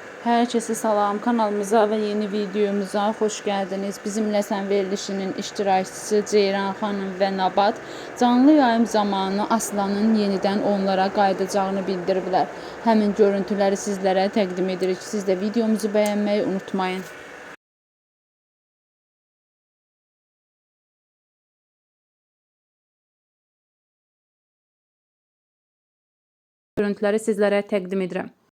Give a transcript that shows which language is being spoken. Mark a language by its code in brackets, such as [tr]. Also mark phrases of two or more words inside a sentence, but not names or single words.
[tr] Herkese salam, kanalımıza ve yeni videomuza hoş geldiniz. [az] Bizimle Sən verilişinin iştirakçısı Ceyran Hanım ve Nabat canlı yayım zamanı Aslanın yeniden onlara qayıdacağını bildiriblər. Həmin görüntüləri sizlərə təqdim edirik. [tr] Siz de videomuzu beğenmeyi unutmayın. [az] Görüntüləri sizlərə təqdim edirəm.